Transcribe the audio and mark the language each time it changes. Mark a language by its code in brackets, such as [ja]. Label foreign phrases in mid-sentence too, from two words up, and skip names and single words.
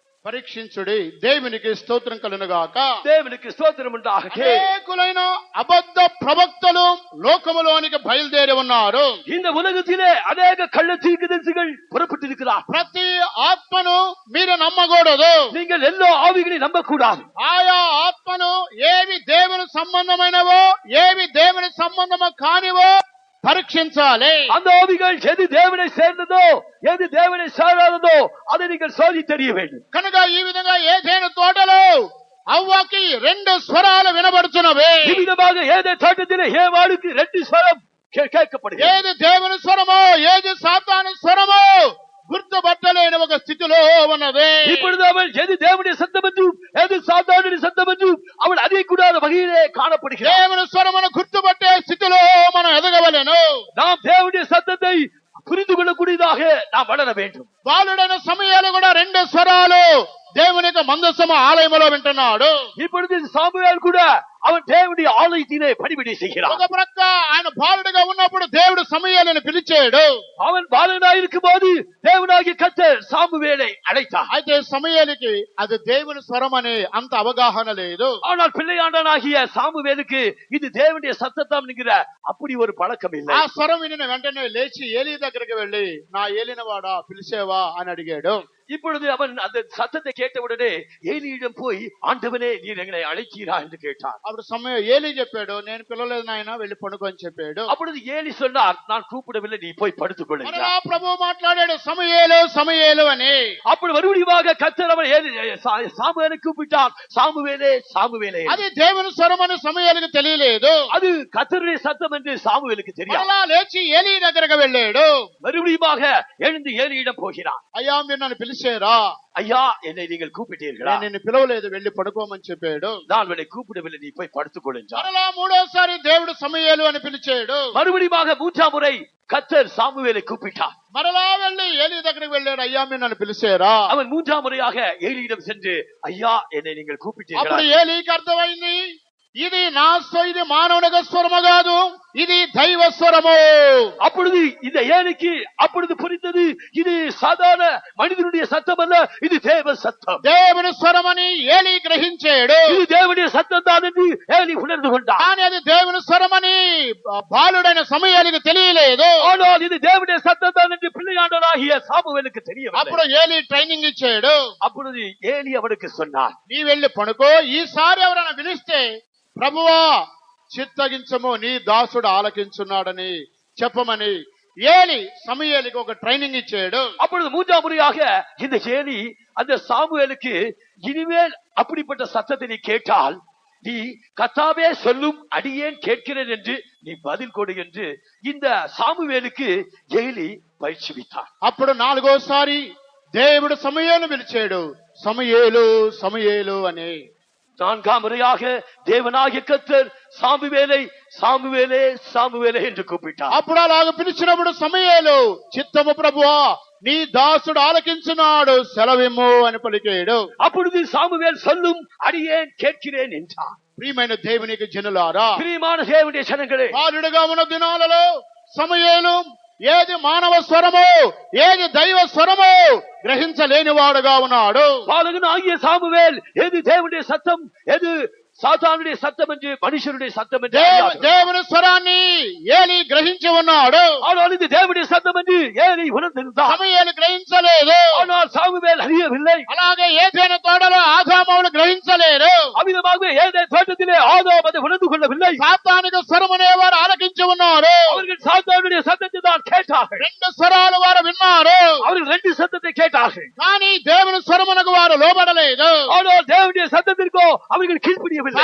[te] పరీక్షించుడి, దేవునికి స్తోత్రం కలుగునుగాక. [ta] தேவனுக்கு ஸ்தோத்திரம் உண்டாகட்டும். [te] అనేకులైన అబద్ధ ప్రవక్తలు లోకములోనికి బయలుదేరి ఉన్నారు. [ta] இந்த உலகத்திலே அநேக கள்ள தீர்க்கதரிசிகள் புறப்பட்டிருக்கிறார். [te] ప్రతి ఆత్మను మీరు నమ్మకూడదు. [ta] நீங்கள் எல்லா ஆவிகளையும் நம்பக்கூடாது. [te] ఆయా ఆత్మను ఏవి దేవుని సంబంధమైనవో ఏవి దేవుని సంబంధమో కానివో పరీక్షించాలి. [ta] அந்த ஆவிகள் எது தேவனை சேர்ந்ததோ எது தேவனை சாராததோ அதை நீங்கள் சோதித்தறிய வேண்டும். [te] కనుక ఈ విధంగా ఏదైనా తోటలో అవ్వకి రెండు స్వరాలు వినబడుతున్నవి. [ta] ஈ விதமாக ஏதே தோட்டத்திலே ஏவாளுக்கு ரெண்டு ஸ்வரம் கேட்கப்படுகிறது. [te] ఏది దేవుని స్వరమో ఏది సాతాను స్వరమో గుర్తుపట్టలేని ఒక స్థితిలో ఉన్నది. [ta] இப்பொழுது அவள் எது தேவனுடைய சத்தம் என்றும் எது சாத்தானுடைய சத்தம் என்றும் அவள் அறியக்கூடாத வகையிலே காணப்படுகிறாள். [te] దేవుని స్వరమును గుర్తుపట్టే స్థితిలో మనం ఎదగవలెను. [ta] நாம் தேவனுடைய சத்தத்தை புரிந்து கொள்ளக்கூடியதாக நாம் வளர வேண்டும். [te] బాలుడైన సమయాలు కూడా రెండు స్వరాలు దేవుని యొక్క మందసమ ఆలయంలో వింటున్నాడు. [ta] இப்பொழுது சாமுவேல் கூட அவன் தேவனுடைய ஆலயத்திலே பணிவிடை செய்கிறான். [te] ఒక ప్రక్క ఆయన బాలుడిగా ఉన్నప్పుడు దేవుడు సమయాలను పిలిచాడు. [ta] அவன் பாலனாயிருக்கும் போது தேவனாகிய கர்த்தர் சாமுவேலை அழைத்தார். [te] అయితే సమయానికి అది దేవుని స్వరం అనే అంత అవగాహన లేదు. [ta] ஆனால் பிள்ளையாண்டனாகிய சாமுவேலுக்கு இது தேவனுடைய சத்தம் என்கிற அப்படி ஒரு பழக்கம் இல்லை. [te] ఆ స్వరం వినిన వెంటనే లేచి ఏలీ దగ్గరికి వెళ్ళి నా ఏలినవాడా పిలిచేవా అని అడిగాడు. [ta] இப்பொழுது அவன் அந்த சத்தத்தை கேட்டவுடனே ஏலியிடம் போய் ஆண்டவனே நீர் எங்களை அழைத்தீரா என்று கேட்டான். [te] అప్పుడు సమయం ఏలీ చెప్పాడు నేను పిలవలేదు నాయన వెళ్ళి పడుకో అని చెప్పాడు. [ta] அப்பொழுது ஏலி சொன்னார் நான் கூப்பிடவில்லை நீ போய் படுத்துக்கொள் [te] మరలా [ta] என்றார். [te] ప్రభు మాట్లాడాడు సమయేలు సమయేలు అని. [ta] அப்படி மறுபடியும் கர்த்தர் அவன் சாமுவேலை கூப்பிட்டான் சாமுவேலே சாமுவேலே. [te] అది దేవుని స్వరం అని సమయాలకు తెలియలేదు. [ta] அது கர்த்தருடைய சத்தம் என்று சாமுவேலுக்கு தெரியும். [te] మరలా లేచి ఏలీ దగ్గరకు వెళ్ళాడు. [ta] மறுபடியும் எழுந்து ஏலியிடம் போகிறான். [te] అయ్యా మీరు నన్ను పిలిచారా? [ta] ஐயா என்னை நீங்கள் கூப்பிட்டீர்களா? [te] నేను నిన్ను పిలవలేదు వెళ్ళి పడుకోమని చెప్పాడు. [ta] நான் உன்னை கூப்பிடவில்லை நீ போய் படுத்துக்கொள் என்றார். [te] మరలా మూడోసారి దేవుడు సమయేలు అని పిలిచాడు. [ta] மறுபடியும் மூன்றாம் முறை கர்த்தர் சாமுவேலை கூப்பிட்டார். [te] మరలా వెళ్ళి ఏలీ దగ్గరికి వెళ్ళాడు. అయ్యా మీరు నన్ను పిలిచారా? [ta] அவன் மூன்றாம் முறையாக ஏலியிடம் சென்று ஐயா என்னை நீங்கள் கூப்பிட்டீர்களா? [te] అప్పుడు ఏలీకి అర్థమైంది ఇది ఇది మానవునిగా స్వరము కాదు, ఇది దైవ స్వరము. [ta] அப்பொழுது இந்த ஏலிக்கு அப்பொழுது புரிந்தது இது சாதாரண மனிதனுடைய சத்தம் அல்ல, இது தேவ சத்தம். [te] దేవుని స్వరమని ఏలీ గ్రహించాడు. [ta] இது தேவனுடைய சத்தம் தான் என்று ஏலி உணர்ந்து கொண்டார். [te] కానీ అది దేవుని స్వరమని బాలుడైన సమయానికి తెలియలేదు. [ta] ஆனால் இது தேவனுடைய சத்தம் தான் என்று பிள்ளையாண்டவனாகிய சாமுவேலுக்கு தெரியவில்லை. [te] అప్పుడు ఏలీ ట్రైనింగ్ ఇచ్చాడు. [ta] அப்பொழுது ஏலி அவனுக்கு சொன்னார் [te] నీ వెళ్ళి పడుకో, ఈసారి ఎవరైనా పిలిస్తే ప్రభువా చిత్తగించము నీ దాసుడు ఆలకించున్నాడని చెప్పమని ఏలీ సమయానికి ఒక ట్రైనింగ్ ఇచ్చాడు. [ta] அப்பொழுது மூன்றாம் முறையாக இந்த ஏலி அந்த சாமுவேலுக்கு இனிமேல் அப்படிப்பட்ட சத்தத்தை நீ கேட்டால் நீ கர்த்தாவே சொல்லும் அடியேன் கேட்கிறேன் என்று நீ பதில் கொடு என்று இந்த சாமுவேலுக்கு ஏலி பயிற்சிவித்தார். [te] అప్పుడు నాలుగోసారి దేవుడు సమయేలు పిలిచాడు. సమయేలు సమయేలు అని. [ta] நான்காம் முறையாக தேவனாகிய கர்த்தர் சாமுவேலை சாமுவேலே சாமுவேலே என்று கூப்பிட்டார். [te] అప్పుడు అలాగ పిలిచినప్పుడు సమయేలు చిత్తము ప్రభువా నీ దాసుడు ఆలకించున్నాడు సెలవిమ్ము అని పలికాడు. [ta] அப்பொழுது சாமுவேல் சொல்லும் அடியேன் கேட்கிறேன் என்றார். [te] ప్రియమైన దేవునికి జనులారా, [ta] பிரியமான தேவனுடைய ஜனங்களே, [te] బాలుడుగా ఉన్న దినాలలో సమయేలు ఏది మానవ స్వరమో ఏది దైవ స్వరమో గ్రహించలేని వాడుగా ఉన్నాడు. [ta] பாலகன் ஆகிய சாமுவேல் எது தேவனுடைய சத்தம் எது சாத்தானுடைய சத்தம் என்று மனுஷுடைய சத்தம் என்று [te] దేవుని స్వరాన్ని ఏలీ గ్రహించి ఉన్నాడు. [ta] ஆனால் இது தேவனுடைய சத்தம் என்று ஏலி உணர்ந்திருந்தார். [te] సమయేలు గ్రహించలేదు. [ta] ஆனால் சாமுவேல் அறியவில்லை. [te] అలాగే ఏదైనా తోటలో ఆదామును గ్రహించలేదు. [ta] அவ்விதமாக ஏதேன் தோட்டத்திலே ஆதாம் அதை உணர்ந்து கொள்ளவில்லை. [te] సాతానిక స్వరమనేవారు ఆలకించి ఉన్నారు. [ta] அவர்கள் சாத்தானுடைய சத்தத்தை தான் கேட்டார்கள். [te] రెండు స్వరాలు వారు విన్నారు. [ta] அவர்கள் ரெண்டு சத்தத்தை கேட்டார்கள். [te] కానీ దేవుని స్వరమునకు వారు లోబడలేదు. [ta] ஆனால் தேவனுடைய சத்தத்திற்கோ அவர்கள் கீழ்ப்படியவில்லை.